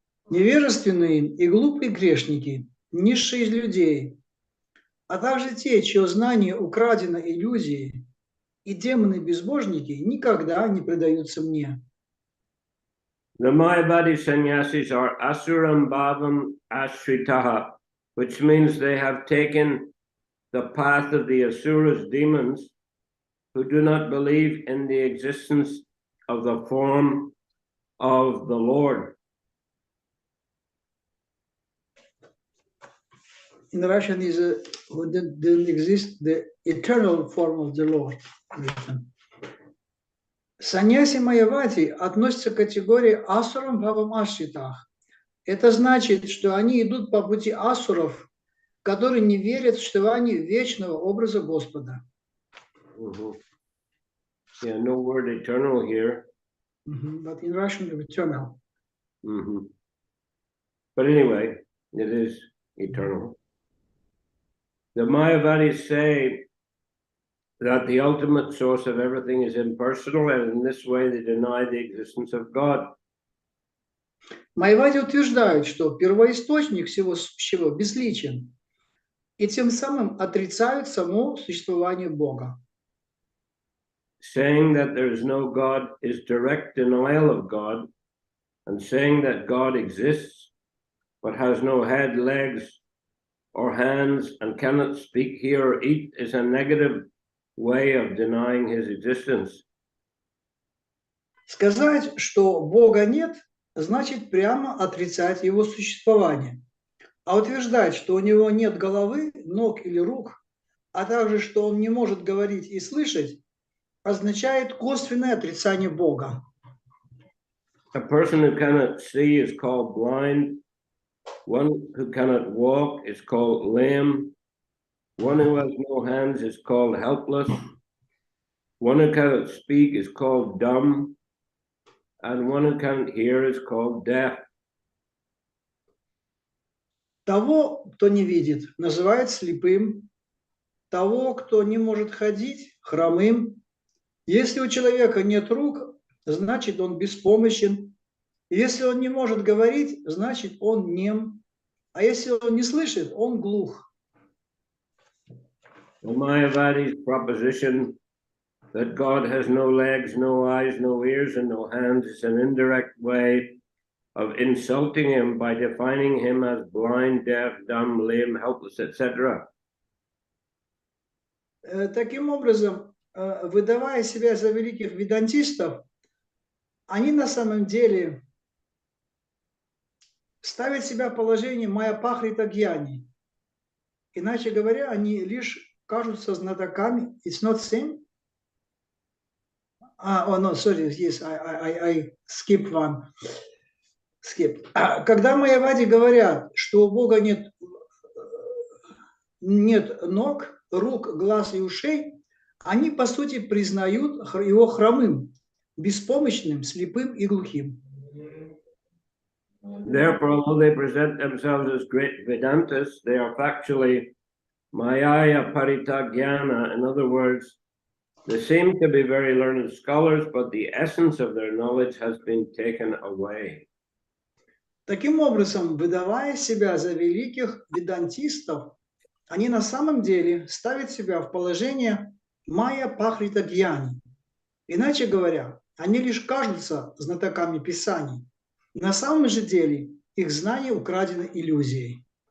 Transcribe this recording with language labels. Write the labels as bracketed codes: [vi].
[ru] Невежественные и глупые грешники, низшие из людей, а также те, чье знание украдено иллюзией, и демоны-безбожники никогда не предаются мне. [en] The Mayavadi sannyasis are asuram bhavam ashritaha, which means they have taken the path of the asuras, demons, who do not believe in the existence of the form of the Lord. In Russian is who didn't exist the eternal form of the Lord. [ru] Саньяси Майявати относятся к категории асурам бхавам ашритах. Это значит, что они идут по пути асуров, которые не верят в существование вечного образа Господа. [en] Yeah, no word eternal here. But in Russian, eternal. But anyway, it is eternal. The Mayavadis say that the ultimate source of everything is impersonal, and in this way they deny the existence of God. [ru] Майявади утверждают, что первоисточник всего сущего безличен, и тем самым отрицают само существование Бога. [en] Saying that there is no God is direct denial of God, and saying that God exists but has no head, legs, or hands, and cannot speak, hear, or eat is a negative way of denying his existence. [ru] Сказать, что Бога нет, значит прямо отрицать его существование. А утверждать, что у него нет головы, ног или рук, а также, что он не может говорить и слышать, означает косвенное отрицание Бога. [en] A person who cannot see is called blind. One who cannot walk is called lame. One who has no hands is called helpless. One who cannot speak is called dumb. And one who can't hear is called deaf. [ru] Того, кто не видит, называют слепым. Того, кто не может ходить, хромым. Если у человека нет рук, значит он беспомощен. Если он не может говорить, значит он нем. А если он не слышит, он глух. [en] The Mayavadi's proposition that God has no legs, no eyes, no ears, and no hands is an indirect way of insulting him by defining him as blind, deaf, dumb, lame, helpless, etc. [ru] Таким образом, выдавая себя за великих ведантистов, они на самом деле ставят себя в положение майя-пахрита гьяни. Иначе говоря, они лишь кажутся знатоками. [en] It's not same? No, sorry, yes, I skip one. Skip. [ru] Когда майявади говорят, что у Бога нет ног, рук, глаз и ушей, они, по сути, признают его хромым, беспомощным, слепым и глухим. [en] Therefore, although they present themselves as great Vedantists, they are factually Mayaya Paritagyana. In other words, they seem to be very learned scholars, but the essence of their knowledge has been taken away. [ru] Таким образом, выдавая себя за великих ведантистов, они на самом деле ставят себя в положение майя-пахрита гьяни. Иначе говоря, они лишь кажутся знатоками Писаний. На самом же деле их знание украдено иллюзией.